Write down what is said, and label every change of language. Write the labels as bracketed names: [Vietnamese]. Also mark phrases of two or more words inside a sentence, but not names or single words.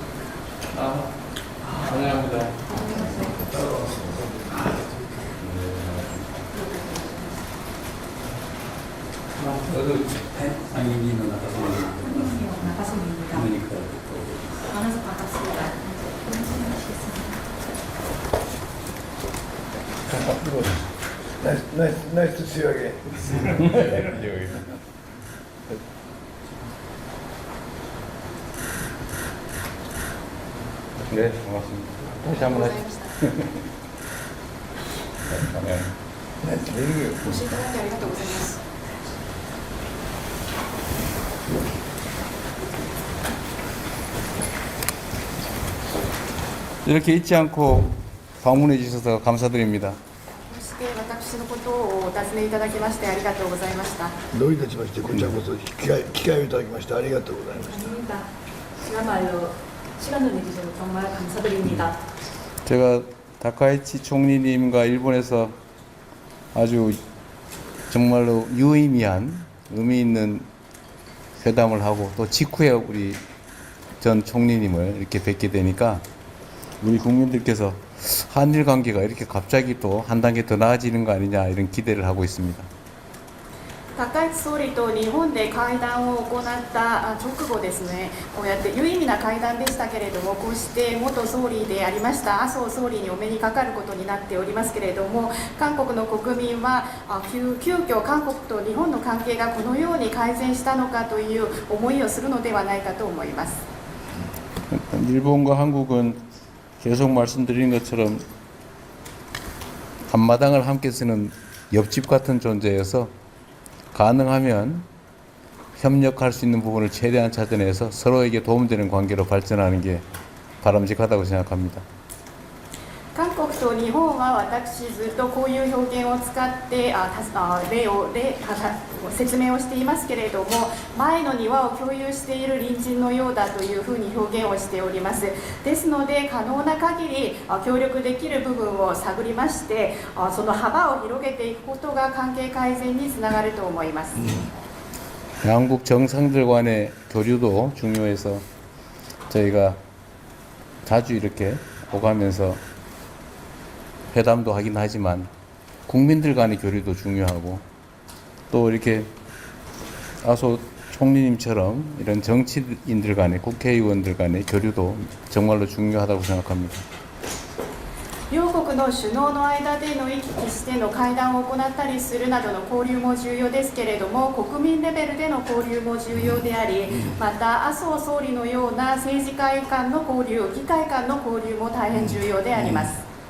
[Korean] 환영합니다. 상인이는 나가십니다. 그러니까 만나서 반갑습니다. [English] Nice to see you again. [Korean] 네, 반갑습니다. 다시 한번 하시죠. 네. [English] Nice to meet you. [Japanese] ご視聴いただきありがとうございます。 [Korean] 이렇게 잊지 않고 방문해 주셔서 감사드립니다. [Japanese] こうして私のことをお尋ねいただきましてありがとうございました。どういたしましてこちらこそ機会をいただきましてありがとうございました。 [Korean] 아닙니다. 그야말로 시간을 내주셔서 정말 감사드립니다. 제가 다카이치 총리님과 일본에서 아주 정말로 유의미한 의미 있는 회담을 하고 또 직후에 우리 전 총리님을 이렇게 뵙게 되니까 우리 국민들께서 한일 관계가 이렇게 갑자기 또 한 단계 더 나아지는 거 아니냐 이런 기대를 하고 있습니다. [Japanese] 高市総理と日本で会談を行った直後ですね、こうやって有意味な会談でしたけれども、こうして元総理でありました麻生総理にお目にかかることになっておりますけれども、韓国の国民は急遽韓国と日本の関係がこのように改善したのかという思いをするのではないかと思います。 [Korean] 일본과 한국은 계속 말씀드린 것처럼 앞마당을 함께 쓰는 옆집 같은 존재여서 가능하면 협력할 수 있는 부분을 최대한 찾아내서 서로에게 도움되는 관계로 발전하는 게 바람직하다고 생각합니다. [Japanese] 韓国と日本は私ずっとこういう表現を使って説明をしていますけれども、前の庭を共有している隣人のようだというふうに表現をしております。ですので可能な限り協力できる部分を探りまして、その幅を広げていくことが関係改善につながると思います。 [Korean] 양국 정상들 간의 교류도 중요해서 저희가 자주 이렇게 오가면서 회담도 하긴 하지만 국민들 간의 교류도 중요하고 또 이렇게 아소 총리님처럼 이런 정치인들 간의 국회의원들 간의 교류도 정말로 중요하다고 생각합니다. [Japanese] 両国の首脳の間での行き来しての会談を行ったりするなどの交流も重要ですけれども、国民レベルでの交流も重要であり、また麻生総理のような政治家間の交流、議会間の交流も大変重要であります。